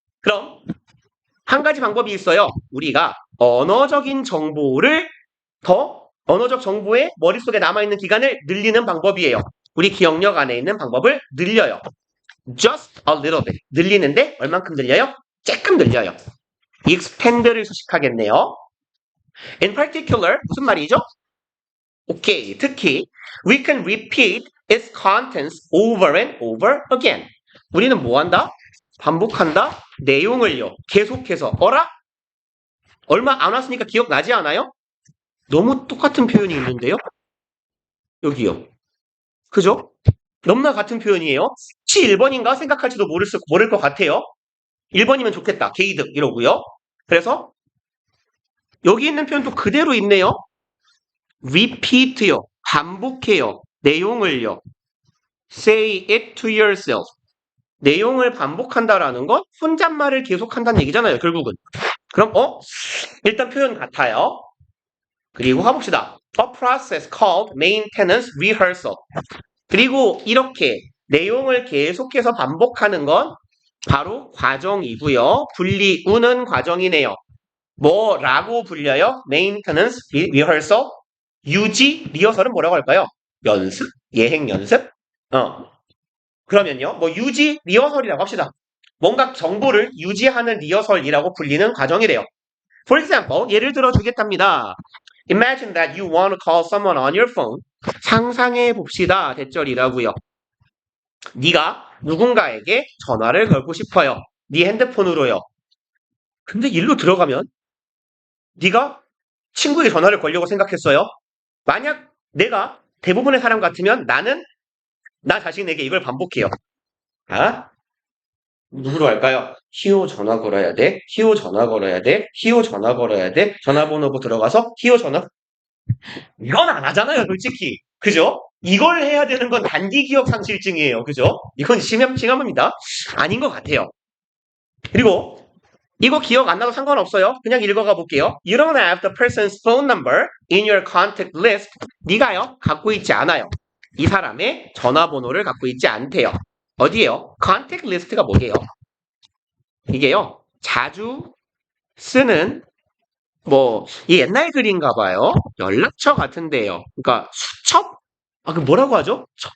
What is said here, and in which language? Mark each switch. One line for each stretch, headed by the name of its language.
Korean: 그럼 한 가지 방법이 있어요. 우리가 언어적인 정보를 언어적 정보에 머릿속에 남아있는 기간을 늘리는 방법이에요. 우리 기억력 안에 있는 방법을 늘려요.
English: Just a little bit.
Korean: 늘리는데 얼만큼 늘려요? 조금 늘려요. expand를 수식하겠네요.
English: In particular,
Korean: 무슨 말이죠? 오케이. 특히
English: we can repeat its contents over and over again.
Korean: 우리는 뭐 한다? 반복한다? 내용을요. 계속해서. 어라? 얼마 안 왔으니까 기억나지 않아요? 너무 똑같은 표현이 있는데요? 여기요. 그죠? 너무나 같은 표현이에요. 혹시 1번인가 생각할지도 모를 것 같아요. 1번이면 좋겠다. 게이득 이러고요. 그래서 여기 있는 표현도 그대로 있네요. repeat요. 반복해요. 내용을요.
English: say it to yourself.
Korean: 내용을 반복한다라는 건 혼잣말을 계속한다는 얘기잖아요. 결국은. 그럼 일단 표현 같아요. 그리고 가봅시다.
English: A process called maintenance rehearsal.
Korean: 그리고 이렇게 내용을 계속해서 반복하는 건 바로 과정이고요. 분리우는 과정이네요. 뭐라고 불려요?
English: Maintenance rehearsal.
Korean: 유지 리허설은 뭐라고 할까요? 연습? 예행 연습? 그러면요. 뭐 유지 리허설이라고 합시다. 뭔가 정보를 유지하는 리허설이라고 불리는 과정이래요.
English: For example,
Korean: 예를 들어 주겠답니다.
English: Imagine that you want to call someone on your phone.
Korean: 상상해 봅시다. 대절이라고요. 네가 누군가에게 전화를 걸고 싶어요. 네 핸드폰으로요. 근데 일로 들어가면 네가 친구에게 전화를 걸려고 생각했어요. 만약 내가 대부분의 사람 같으면 나는 나 자신에게 이걸 반복해요. 아? 누구로 할까요? 희호 전화 걸어야 돼. 희호 전화 걸어야 돼. 희호 전화 걸어야 돼. 전화번호부 들어가서 희호 전화. 이건 안 하잖아요, 솔직히. 그죠? 이걸 해야 되는 건 단기 기억 상실증이에요. 그죠? 이건 심합니다. 아닌 것 같아요. 그리고 이거 기억 안 나도 상관없어요. 그냥 읽어가 볼게요.
English: You don't have the person's phone number in your contact list.
Korean: 네가요, 갖고 있지 않아요. 이 사람의 전화번호를 갖고 있지 않대요. 어디에요? contact list가 뭐예요? 이게요, 자주 쓰는 이 옛날 글인가 봐요. 연락처 같은데요. 그러니까 수첩? 그 뭐라고 하죠?